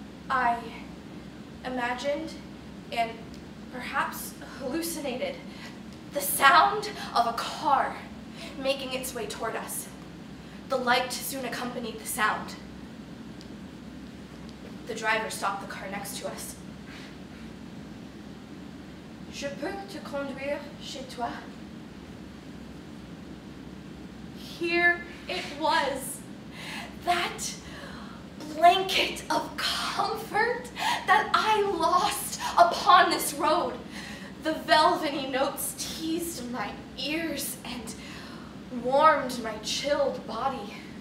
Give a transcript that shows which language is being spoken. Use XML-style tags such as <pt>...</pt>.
<en>I imagined and perhaps hallucinated the sound of a car making its way toward us. The light soon accompanied the sound. The driver stopped the car next to us.</en> <fr>Je peux te conduire chez toi?</fr> <en>Here it was, that blanket of comfort that I lost upon this road. The velvety notes teased my ears and warmed my chilled body.</en>